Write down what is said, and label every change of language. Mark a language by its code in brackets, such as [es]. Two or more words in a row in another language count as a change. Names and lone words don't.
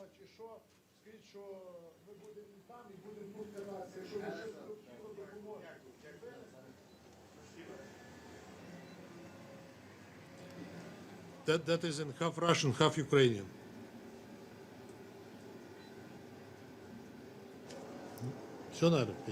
[uk] чи що, скажіть, що ми будемо там і будемо тут кататися, якщо ви щось необхідно допоможете. [en] That is in half Russian, half Ukrainian. [ru] Все надо, Федь?